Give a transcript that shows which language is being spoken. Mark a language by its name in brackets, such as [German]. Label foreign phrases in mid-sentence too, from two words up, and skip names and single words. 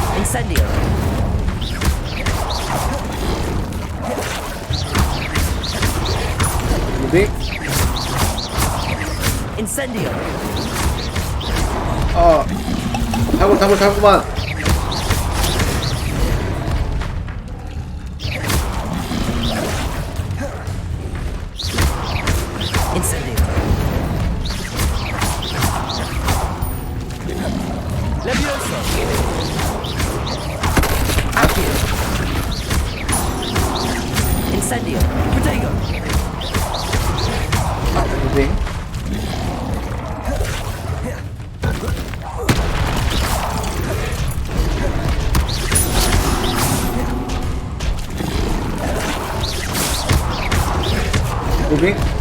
[Korean] Incendio. 무빙. Incendio. 아, 자꾸만. Incendio. Levioso. Accio. Incendio. Protego. 무빙. 무빙.